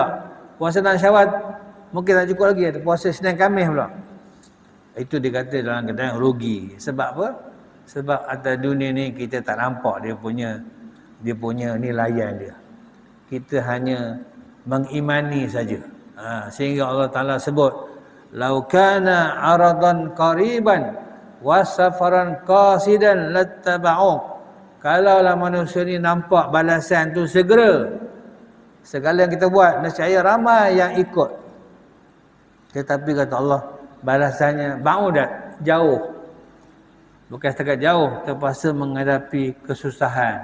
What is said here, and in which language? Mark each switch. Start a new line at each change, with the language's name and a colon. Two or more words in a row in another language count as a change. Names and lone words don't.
Malay: Puasa 6 Syawal mungkin tak cukup lagi. Ada puasa Senin Khamis pula. Itu dikata dalam keadaan rugi. Sebab apa? Sebab atas dunia ni kita tak nampak dia punya nilaian dia. Kita hanya mengimani saja. Sehingga Allah Ta'ala sebut,
Arabic: "لو كان عرضا قريبا وسفرا قاصدا لاتبعوك."
Malay: Kalaulah manusia ni nampak balasan tu segera, segala yang kita buat, nescaya ramai yang ikut. Tetapi kata Allah, balasannya ba'udat, jauh. Bukan setakat jauh, terpaksa menghadapi kesusahan.